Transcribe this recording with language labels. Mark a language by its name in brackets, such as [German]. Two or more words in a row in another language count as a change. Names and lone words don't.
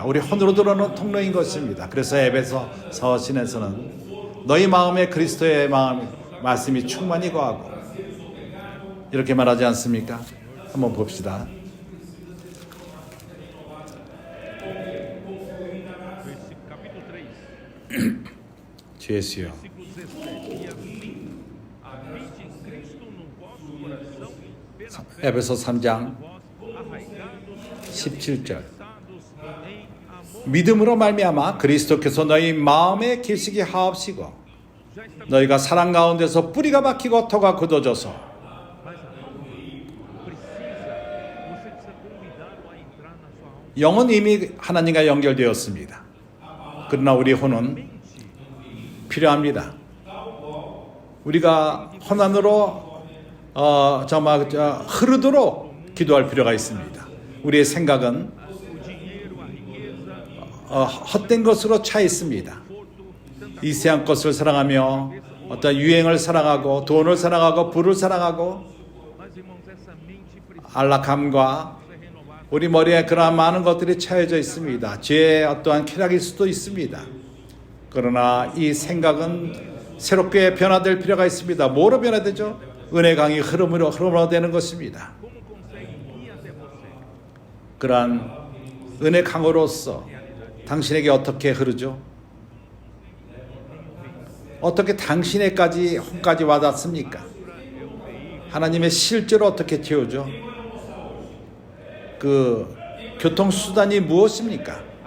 [Korean] 우리 혼으로 들어오는 통로인 것입니다. 그래서 에베소 서신에서는 너희 마음에 그리스도의 말씀이 충만히 거하고 이렇게 말하지 않습니까? 한번 봅시다. [Portuguese] Capítulo 3, [Korean] 주예수여, [Portuguese] versículo 17. E assim, habite em Cristo no vosso coração, pela fé, [Korean] 에베소 3장 [Portuguese] vós arraigados [Korean] 17절 [Portuguese] em amor, [Korean] 믿음으로 말미암아 그리스도께서 너희 마음에 계시게 하옵시고 [Portuguese] já está. [Korean] 너희가 사랑 가운데서 뿌리가 박히고 토가 굳어져서 [Portuguese] Mas a alma você precisa convidá-lo a entrar na sua alma. [Korean] 영은 이미 하나님과 연결되었습니다. 그러나 우리 혼은 필요합니다. 우리가 혼안으로 흐르도록 기도할 필요가 있습니다. 우리의 생각은 [Portuguese] O dinheiro, a riqueza, [Korean] 헛된 것으로 차 있습니다. 이 세상 것을 사랑하며 어떤 유행을 사랑하고 돈을 사랑하고 부를 사랑하고 [Portuguese] mas irmãos, essa mente precisa [Korean] 안락함과 [Portuguese] ser renovada. [Korean] 우리 머리에 그러한 많은 것들이 차여져 있습니다. 죄의 어떠한 쾌락일 수도 있습니다. 그러나 이 생각은 새롭게 변화될 필요가 있습니다. 뭐로 변화되죠? 은혜 강이 흐름으로 되는 것입니다. [Portuguese] Como consegue ir até você? [Korean] 그러한 은혜 강으로서 당신에게 어떻게 흐르죠? 어떻게 당신에까지 혼까지 와닿습니까? 하나님의 실제로 어떻게 채우죠? 그 교통수단이 무엇입니까?